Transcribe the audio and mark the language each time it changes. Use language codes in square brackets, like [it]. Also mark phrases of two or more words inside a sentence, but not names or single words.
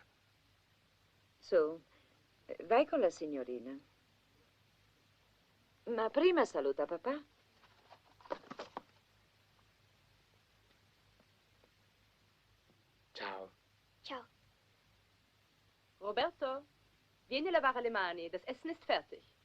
[it] Su, vai con la signorina. Ma prima saluta papà. Ciao. Ciao. Roberto, vieni a lavare le mani. [de] Das Essen ist fertig.